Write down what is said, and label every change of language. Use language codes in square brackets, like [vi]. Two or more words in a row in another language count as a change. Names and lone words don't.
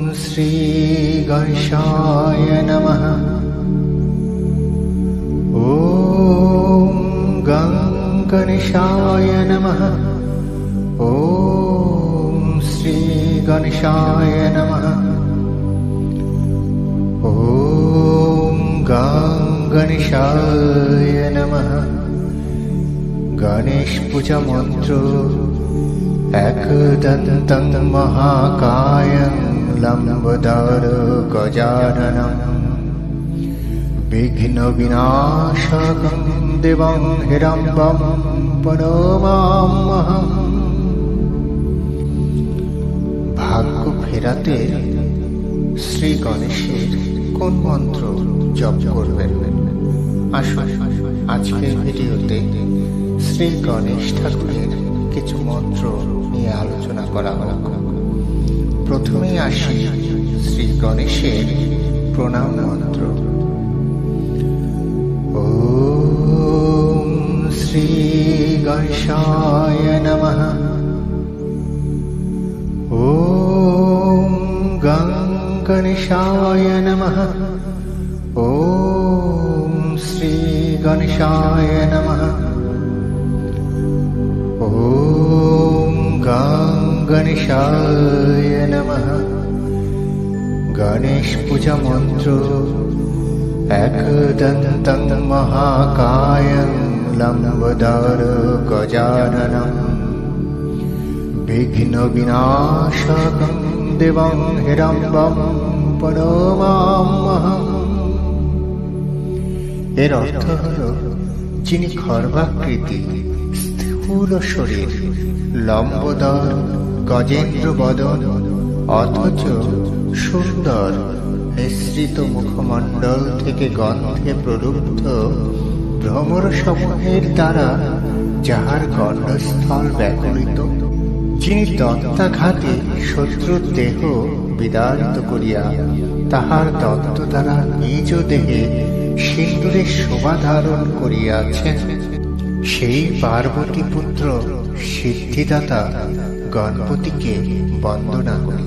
[sa] শ্রী গণেশায় নমঃ। ওম গং গণেশায় নমঃ। ওম শ্রী গণেশায় নমঃ। ওম গং গণেশায় নমঃ। [bn] গণেশ পূজা মন্ত্র। [sa] एकदन्तं महाकायं लम्बोदरं गजाननं विघ्नविनाशकं देवं हिरम्बं प्रणमाम्यहम्। [bn] ভাগ্য ফেরাতে শ্রী গণেশের কোন মন্ত্র জপ করবেন? আসুন আজকের ভিডিওতে শ্রী গণেশ ঠাকুরের কিছু মন্ত্র নিয়ে আলোচনা করা হোক। প্রথমেই আসি শ্রী গণেশের প্রণাম মন্ত্র। [sa] ওম শ্রী গণেশায় নমঃ। ওম গং গণেশায় নমঃ। ওম শ্রী গণেশায় নমঃ। ওম গং গণেশায় নমঃ। [bn] গণেশ পূজা মন্ত্র। [sa] एकदन्तं महाकायं लम्बोदरं गजाननं विघ्नविनाशकं देवं हिरम्बं प्रणमाम्यहम्। [bn] এর অর্থ হল, যিনি খর্বাকৃতি, স্থূল শরীর, লম্বোদর, গজেন্দ্র বদন, অথচ সুন্দর মিশ্রিত মুখমণ্ডল থেকে গন্ধে প্রলুব্ধ ভ্রমর সমূহের দ্বারা যাহার গণ্ডস্থল ব্যাকুলিত, যিনি দত্তাঘাতে শত্রুর দেহ বিদারিত করিয়া তাহার দত্ত দ্বারা নিজ দেহে সিন্দুরের শোভা ধারণ করিয়াছেন, সেই পার্বতী পুত্র সিদ্ধিদাতা গণপতিকে বন্দনা করি।